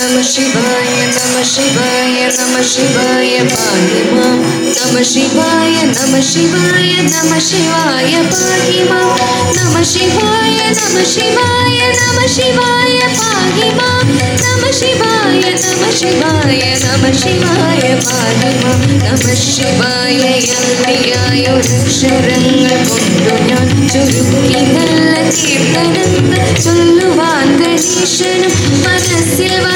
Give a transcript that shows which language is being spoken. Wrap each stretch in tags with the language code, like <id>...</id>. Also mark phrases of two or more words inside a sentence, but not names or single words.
<sa>शिवाय नमः शिवाय नमः शिवाय पाहि मां नमः शिवाय नमः शिवाय नमः शिवाय पाहि मां नमः शिवाय नमः शिवाय नमः शिवाय पाहि मां नमः शिवाय नमः शिवाय नमः शिवाय पाहि मां नमः शिवाय</sa> <ml>യന്ത്രിയായൊരക്ഷരങ്ങൾ കൊണ്ടു ഞാൻ ചുരുക്കി നല്ല കീർത്തനങ്ങൾ ചൊല്ലുവാൻ ഗണേശനും മനസ്സിൽ</ml>